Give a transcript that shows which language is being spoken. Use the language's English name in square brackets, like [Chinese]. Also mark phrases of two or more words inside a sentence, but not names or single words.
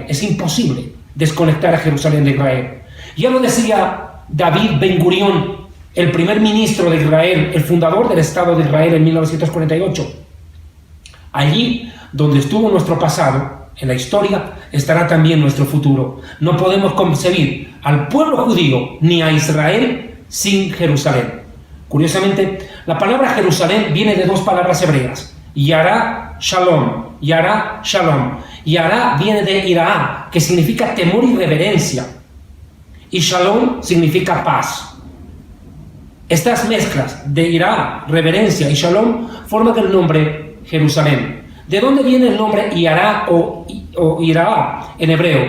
[Spanish] Es imposible desconectar a Jerusalén de Israel. Ya lo decía David Ben Gurión, el primer ministro de Israel, el fundador del Estado de Israel en 1948. Allí donde estuvo nuestro pasado, en la historia, estará también nuestro futuro. No podemos concebir al pueblo judío ni a Israel sin Jerusalén. Curiosamente, la palabra Jerusalén viene de dos palabras hebreas: [Hebrew] יראה שלום. יראה שלום. [Spanish] Yará viene de Iraá, que significa temor y reverencia, y Shalom significa paz. Estas mezclas de Iraá, reverencia, y Shalom forman el nombre Jerusalén. ¿De dónde viene el nombre Yará o Iraá en hebreo?